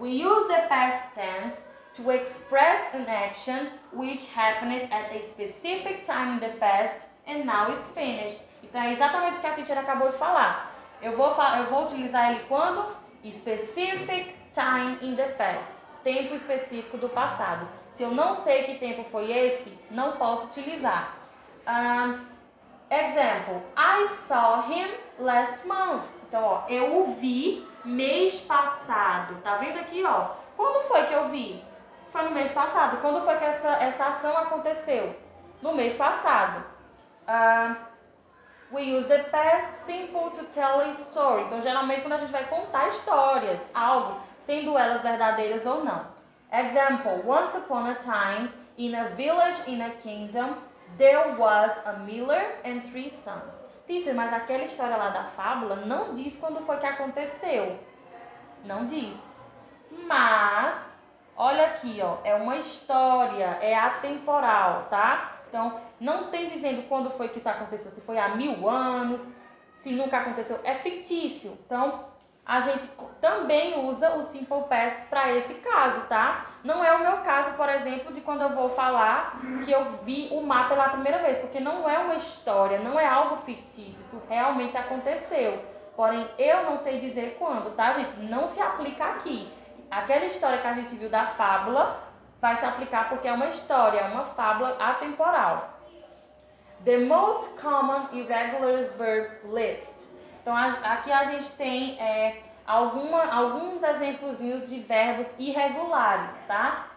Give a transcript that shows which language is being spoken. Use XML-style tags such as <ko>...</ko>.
<en>We use the past tense to express an action which happened at a specific time in the past and now is finished.</en> <pt>Então, é exatamente o que a teacher acabou de falar. Eu vou utilizar ele quando?</pt> <en>Specific time in the past.</en> <pt>Tempo específico do passado. Se eu não sei que tempo foi esse, não posso utilizar.</pt> <en>Example. I saw him last month.</en> <pt>Então, ó, eu o vi mês passado. Tá vendo aqui, ó? Quando foi que eu vi? Foi no mês passado. Quando foi que essa ação aconteceu? No mês passado.</pt> <en>We use the past simple to tell a story.</en> <pt>Então, geralmente, quando a gente vai contar histórias, algo, sendo elas verdadeiras ou não.</pt> <en>Example. Once upon a time, in a village in a kingdom, there was a miller and 3 sons.</en> <pt>Teacher, mas aquela história lá da fábula não diz quando foi que aconteceu. Não diz. Mas, olha aqui, ó, é uma história, é atemporal, tá? Então, não tem dizendo quando foi que isso aconteceu, se foi há 1000 anos, se nunca aconteceu, é fictício. Então, a gente também usa o simple past para esse caso, tá? Não é o meu caso, por exemplo, de quando eu vou falar que eu vi o mar pela primeira vez, porque não é uma história, não é algo fictício, isso realmente aconteceu. porém eu não sei dizer quando, tá, gente? Não se aplica aqui. Aquela história que a gente viu da fábula vai se aplicar porque é uma história, é uma fábula atemporal.</pt> <en>The most common irregular verb list.</en> <pt>Então, aqui a gente tem alguns exemplozinhos de verbos irregulares, tá?</pt>